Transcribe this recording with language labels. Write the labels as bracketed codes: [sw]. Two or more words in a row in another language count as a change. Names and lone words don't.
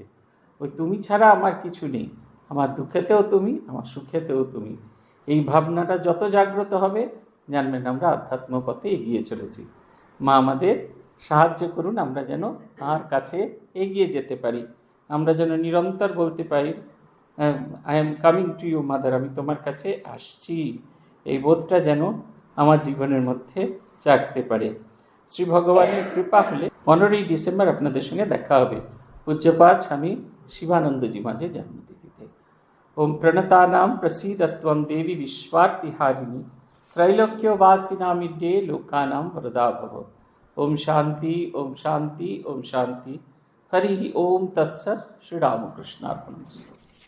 [bn] ওই তুমি ছাড়া আমার কিছু নেই, আমার দুঃখেতেও তুমি, আমার সুখেতেও তুমি। এই ভাবনাটা যত জাগ্রত হবে জানবেন আমরা আধ্যাত্ম পথে এগিয়ে চলেছি। মা আমাদের সাহায্য করুন, আমরা যেন তার কাছে এগিয়ে যেতে পারি, আমরা যেন নিরন্তর বলতে পারি [en] I am coming to you mother, [bn] আমি তোমার কাছে আসছি। এই বোধটা যেন আমার জীবনের মধ্যে জাগতে পারে। শ্রী ভগবানের কৃপা হলে 15ই ডিসেম্বর আপনাদের সঙ্গে দেখা হবে পূজ্যপাদ স্বামী শিবানন্দজি মাঝের জন্মতিথিতে। [sa] ওম প্রণতানাম প্রসীদত্বম দেবী বিশ্বার্তিহারিণী त्रैलोक्यवासिनामिड्डे लोकानां वरदा भव। ओम शांति ओम शांति ओम शांति। हरि ओम तत्सत्। श्री रामकृष्णार्पणमस्तु।